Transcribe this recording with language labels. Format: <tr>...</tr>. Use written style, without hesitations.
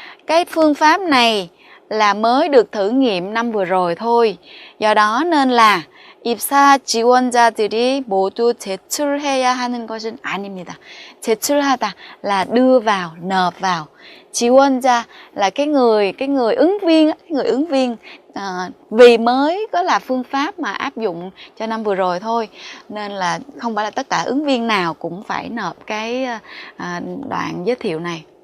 <vi>Cái phương pháp này là mới được thử nghiệm năm vừa rồi thôi. Do đó nên là</vi> <ko>입사 지원자들이 모두 제출해야 하는 것은 아닙니다.</ko> <vi>제출하다 là đưa vào, nộp vào. 지원자 là cái người ứng viên, vì mới có là phương pháp mà áp dụng cho năm vừa rồi thôi, nên là không phải là tất cả ứng viên nào cũng phải nộp cái đoạn giới thiệu này.</vi>